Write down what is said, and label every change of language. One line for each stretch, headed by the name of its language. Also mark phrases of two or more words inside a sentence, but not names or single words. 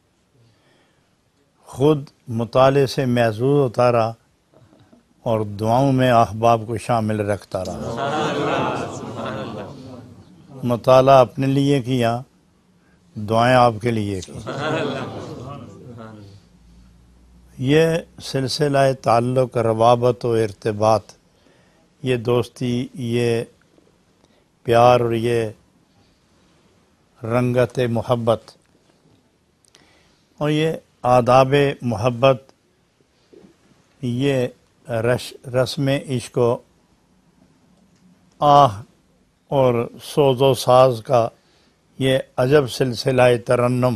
Urdu: خود مطالعے سے محظوظ ہوتا رہا اور دعاؤں میں احباب کو شامل رکھتا رہا۔ مطالعہ اپنے لیے کیا، دعائیں آپ کے لیے کی۔ یہ سلسلہ تعلق، روابط و ارتباط، یہ دوستی، یہ پیار اور یہ رنگت محبت اور یہ آداب محبت، یہ رسم عشق و آہ اور سوز و ساز کا یہ عجب سلسلہ ترنم،